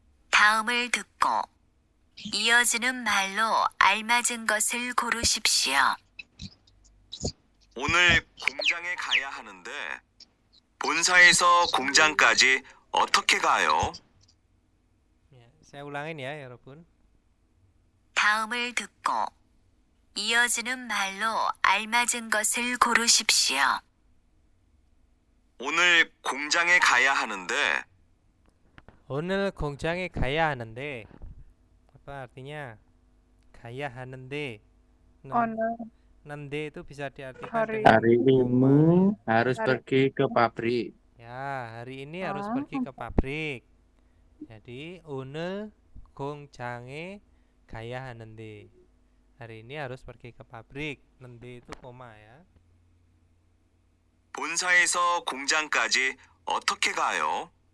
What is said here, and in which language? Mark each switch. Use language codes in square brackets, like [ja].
[ko] 다음을 듣고 이어지는 말로 알맞은 것을 고르십시오. 오늘 공장에 가야 하는데 본사에서 공장까지 어떻게 가요? [id] Ya, saya ulangin ya, 여러분. [ko] 다음을 듣고 이어지는 말로 알맞은 것을 고르십시오. 오늘 공장에 가야 하는데 오늘 공장에 가야 하는데 [id] apa artinya? [ko] Gaya ha는데. [id] Nande itu bisa diartikan dengan Hari ini harus pergi ke pabrik. ya, hari ini harus pergi ke pabrik. Jadi [ko] 오늘 공장에 가야 하는데. [id] Hari ini harus pergi ke pabrik. Nande itu koma ya. [ko] 본사에서 공장까지 어떻게 가요?